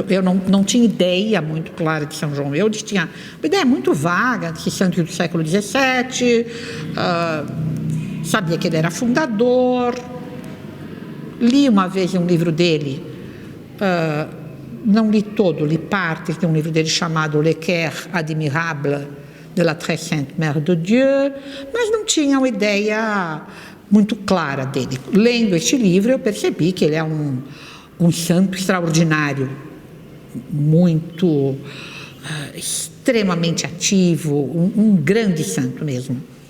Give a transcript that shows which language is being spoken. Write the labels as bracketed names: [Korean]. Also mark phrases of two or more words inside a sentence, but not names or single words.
[Portuguese] Eu não tinha ideia muito clara de São João Eudes, tinha uma ideia muito vaga de santo do século XVII, sabia que ele era fundador, li uma vez um livro dele, não li todo, li partes de um livro dele chamado Le Coeur admirable de la très sainte Mère de Dieu, mas não tinha uma ideia muito clara dele. Lendo este livro, eu percebi que ele é um santo extraordinário, muito, extremamente ativo, um grande santo mesmo.